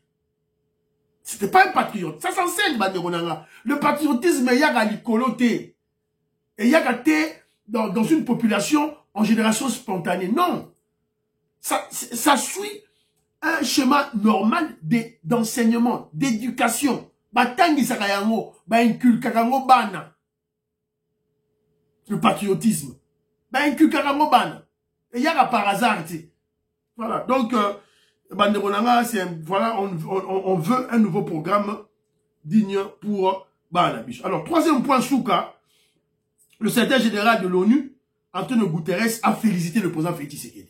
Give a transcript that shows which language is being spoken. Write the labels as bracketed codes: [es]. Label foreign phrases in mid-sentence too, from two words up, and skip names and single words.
[fr] C'était pas un patriote. Ça s'enseigne, le patriotisme, il y a l'icoloté. Et il y a dans une population en génération spontanée. Non. Ça suit un schéma normal d'enseignement, d'éducation. [ln] Batangi sakayango, inculkarango bana. [fr] Le patriotisme. [ln] Inculkarango bana. [fr] Et il y a par hasard, voilà. Donc, voilà, on veut un nouveau programme digne pour Banabish. Alors, troisième point, Souka, le secrétaire général de l'ONU, Antonio Guterres, a félicité le président Félix Tshisekedi.